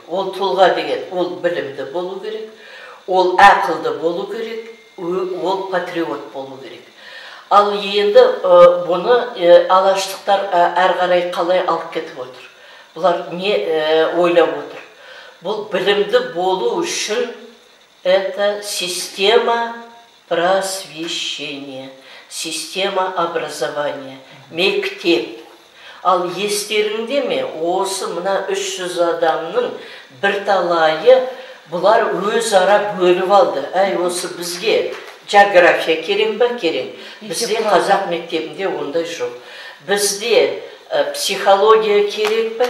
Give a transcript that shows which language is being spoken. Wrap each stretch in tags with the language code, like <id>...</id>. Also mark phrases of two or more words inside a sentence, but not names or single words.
<kk>Ол тұлға деген, ол білімді болу керек, ол ақылды болу керек, ол патриот болу керек. Ал енді бұны алаштықтар әрі қарай қалай алып кетіп отыр? Бұлар не ойлап отыр? Бұл білімді болу үшін</kk> <ru>это система просвещения, система образования,</ru> <kk>мектеп. Ал естеріңде ме, осы мына 300 адамның бірталайы бұлар өз ара бөліп алды. Осы бізге география керек па? Керек. Бізде қазақ мектебінде ондай жоқ. Бізде психология керек па?</kk>